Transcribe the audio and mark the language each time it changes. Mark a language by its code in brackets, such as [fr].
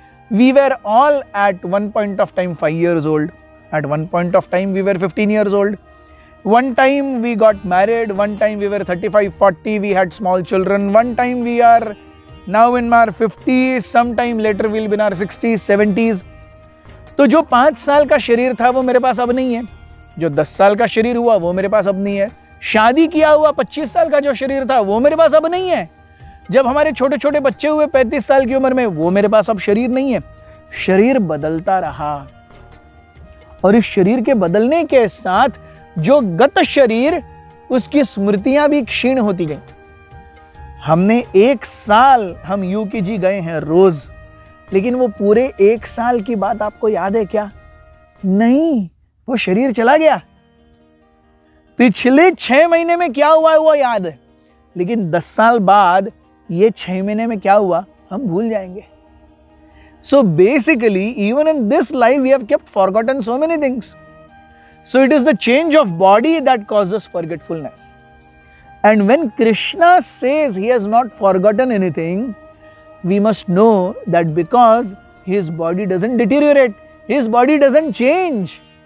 [en] We were all at one point of time 5 years old. At one point of time we were 15 years old. One time we got married. One time we were 35, 40. We had small children. One time we are now in our 50s. Sometime later we'll be in our 60s, 70s. [hi] तो जो 5 साल का शरीर था वो मेरे पास अब नहीं है. जो 10 साल का शरीर हुआ वो मेरे पास अब नहीं है. शादी किया हुआ 25 साल का जो शरीर था वो मेरे पास अब नहीं है. जब हमारे छोटे छोटे बच्चे हुए 35 साल की उम्र में, वो मेरे पास अब शरीर नहीं है. शरीर बदलता रहा और इस शरीर के बदलने के साथ जो गत शरीर, उसकी स्मृतियां भी क्षीण होती गई. हमने 1 साल हम यूकेजी गए हैं रोज, लेकिन वो पूरे 1 साल की बात आपको याद है क्या? नहीं, वो शरीर चला गया। पिछले 6 महीने में क्या हुआ है वो याद है, लेकिन 10 साल बाद ये 6 महीने में क्या हुआ हम भूल जाएंगे। [en] So basically, even in this life, we have kept forgotten so many things. So it is the change of body that causes forgetfulness. And when Krishna says he has not forgotten anything, we must know that because his body doesn't deteriorate, his body doesn't change.